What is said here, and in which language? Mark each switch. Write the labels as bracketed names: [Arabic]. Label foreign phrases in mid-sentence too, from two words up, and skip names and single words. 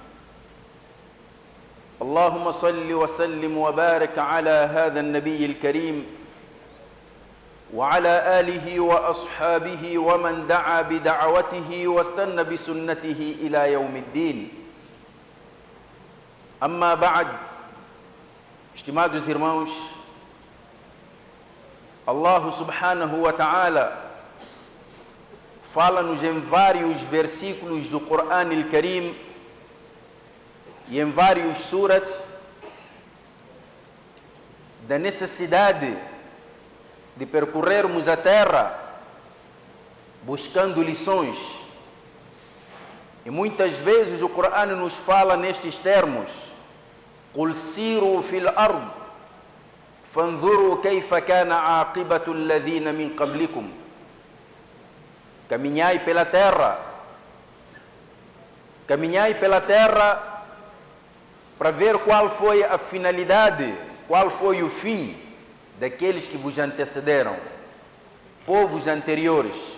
[Arabic] اللهم صل وسلم وبارك على هذا النبي الكريم وعلى آله وأصحابه ومن دعا بدعوته واستنى بسنته إلى يوم الدين. أما بعد، [Portuguese] estimados irmãos, Allah [Arabic] سبحانه وتعالى [Portuguese] fala-nos em vários versículos do Coran al-Karim e em vários surat da necessidade de percorrermos a terra buscando lições. E muitas vezes o Coran nos fala nestes termos: [Arabic] قُلْ سِيرُوا فِي الْأَرْضِ فَانْظُرُوا كَيْفَ كَانَ عَاقِبَةُ الَّذِينَ مِنْ قَبْلِكُمْ. [Portuguese] Caminhai pela terra para ver qual foi a finalidade, qual foi o fim daqueles que vos antecederam, povos anteriores.